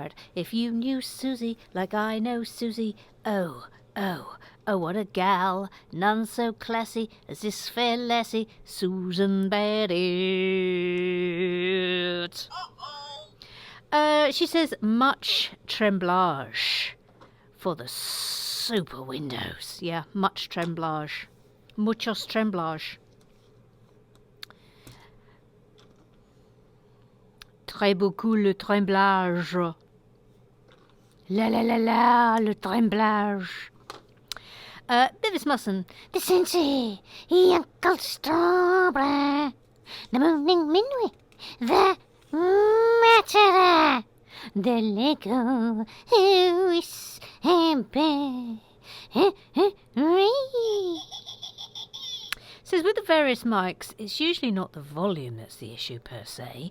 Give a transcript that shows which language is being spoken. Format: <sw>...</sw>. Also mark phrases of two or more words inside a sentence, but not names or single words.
<en>If you knew Susie like I know Susie, oh, Oh, what a gal, none so classy as this fair lassie, Susan Barrett. She says much tremblage for the super windows. Yeah, much tremblage. Muchos tremblage.</en> <fr>Très beaucoup le tremblage. La la la la, le tremblage.</fr> <en>Beavis Musson. The sensei, Uncle Strawberry, the morning minuit, the matter, the Lego, is happy. Says with the various mics, it's usually not the volume that's the issue per se.</en>